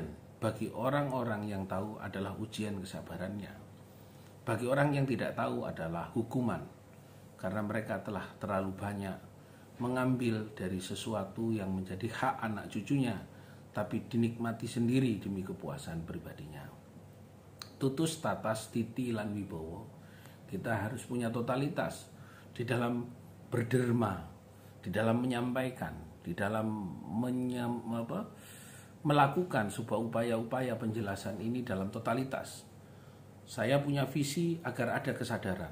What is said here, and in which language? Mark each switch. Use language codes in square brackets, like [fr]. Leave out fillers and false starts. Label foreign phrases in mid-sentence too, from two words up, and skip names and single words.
[id] Bagi orang-orang yang tahu adalah ujian kesabarannya. Bagi orang yang tidak tahu adalah hukuman, karena mereka telah terlalu banyak mengambil dari sesuatu yang menjadi hak anak cucunya, tapi dinikmati sendiri demi kepuasan pribadinya. [jv] Tutus tatas titi lan wibowo. [id] Kita harus punya totalitas di dalam berderma, di dalam menyampaikan, di dalam melakukan sebuah upaya-upaya penjelasan ini dalam totalitas. Saya punya visi agar ada kesadaran.